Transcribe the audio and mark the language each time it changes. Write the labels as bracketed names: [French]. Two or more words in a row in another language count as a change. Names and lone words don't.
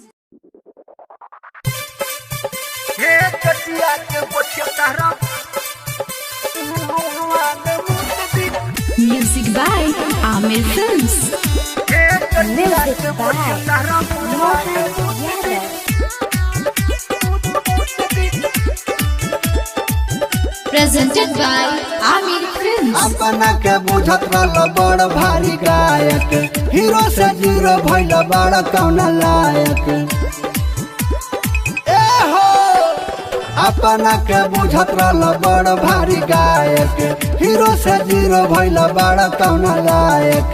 [English] Music by Amir Films. Music by Mohan Yadav. Presented by Amir Films. [Bhojpuri] अपना के बुझत रल बड़ भारी गायक, हीरो से जीरो भइल बड़ कौन लायक। ए हो अपना के बुझत रल बड़ भारी गायक, हीरो से जीरो भइल बड़ कौन लायक।